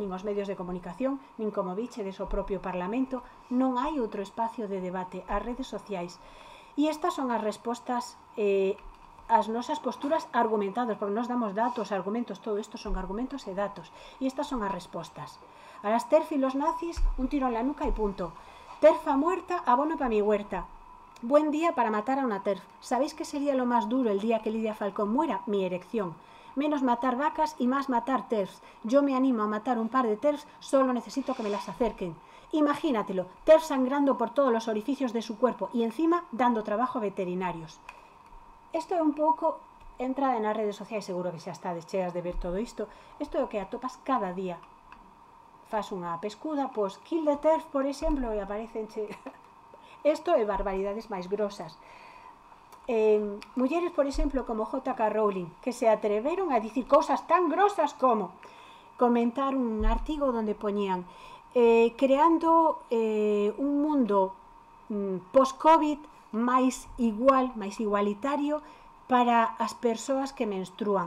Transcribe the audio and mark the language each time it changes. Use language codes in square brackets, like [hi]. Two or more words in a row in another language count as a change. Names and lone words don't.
[gl] Nin os medios de comunicación, nin como bichedes o propio Parlamento, non hai outro espacio de debate, as redes sociais. E estas son as respostas as nosas posturas argumentadas, porque nos damos datos, argumentos, todo isto son argumentos e datos. E estas son as respostas. [es] A las TERF y los nazis, un tiro en la nuca y punto. TERF a muerta, abono para mi huerta. Buen día para matar a una TERF. ¿Sabéis qué sería lo más duro el día que Lidia Falcón muera? Mi erección. Menos matar vacas y más matar TERFs. Yo me animo a matar un par de TERFs, solo necesito que me las acerquen. Imagínatelo, TERF sangrando por todos los orificios de su cuerpo y encima dando trabajo a veterinarios. [gl] Isto é un pouco, entrada nas redes sociais, seguro que xa estades cheas de ver todo isto. Isto é o que atopas cada día. Fas unha pescuda, pois [en] kill the TERF, [gl] por exemplo, e aparecenche... Isto é barbaridades máis grosas. Mulleres, por exemplo, como J.K. Rowling, que se atreveron a dicir cousas tan grosas como comentar un artigo onde poñían creando un mundo post-COVID máis igual, máis igualitario para as persoas que menstrúan.